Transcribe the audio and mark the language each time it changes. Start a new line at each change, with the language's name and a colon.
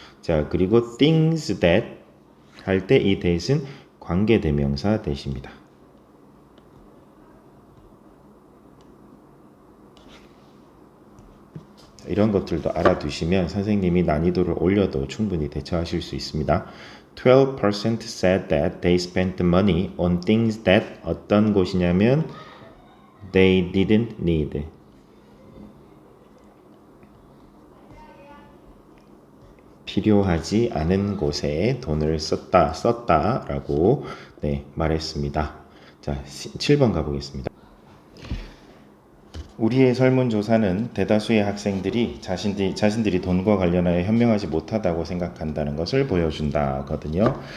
Korean: 자, 그리고 things that 할 때 이 that은 관계대명사 that입니다. 이런 것들도 알아두시면 선생님이 난이도를 올려도 충분히 대처하실 수 있습니다.
English: 12% said that they spent money on things that
Korean: 어떤 곳이냐면
English: they didn't need.
Korean: 필요하지 않은 곳에 돈을 썼다라고 말했습니다. 자, 7번 가보겠습니다. 우리의 설문조사는 대다수의 학생들이 자신들이 돈과 관련하여 현명하지 못하다고 생각한다는 것을 보여준다거든요.